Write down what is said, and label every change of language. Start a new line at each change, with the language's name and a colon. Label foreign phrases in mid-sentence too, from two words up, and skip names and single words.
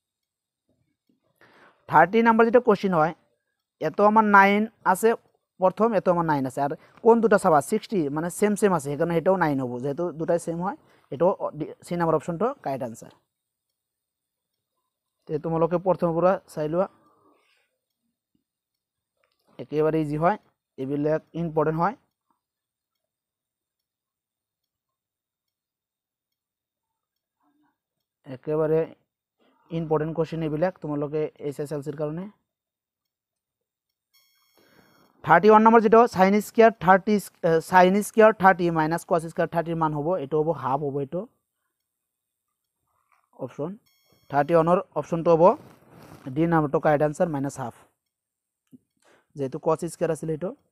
Bangla: 30 নাম্বার যেটা কোশ্চিন হয়, এত আমার 9 আছে প্রথম, এত আমার 9 আছে, আর কোন দুটা চাবা 60 মানে
English: same same
Bangla: আছে, সেখানে এটাও 9 হব, যেহেতু দুটাই সেম হয়, এটাও
English: C number
Bangla: অপশনটা
English: correct answer.
Assamese: তো তোমালোকে প্রথমৰ পৰা চাই লোৱা, একেবারে ইজি হয়, এইবিলাক ইম্পর্টেন্ট হয়। একেবারে
English: important question
Assamese: এইবিলাক তোমালোকে SSLCৰ কাৰণে। 31 নম্বর যেটা sin² 30 মাইনাস cos² 30 মান হব, এটা হব হাফ হব, এটা অপশন 31 অপশনটো হব ডি নাম্বারটো
English: correct answer,
Assamese: -হাফ, যেহেতু cos² আছিল এটা।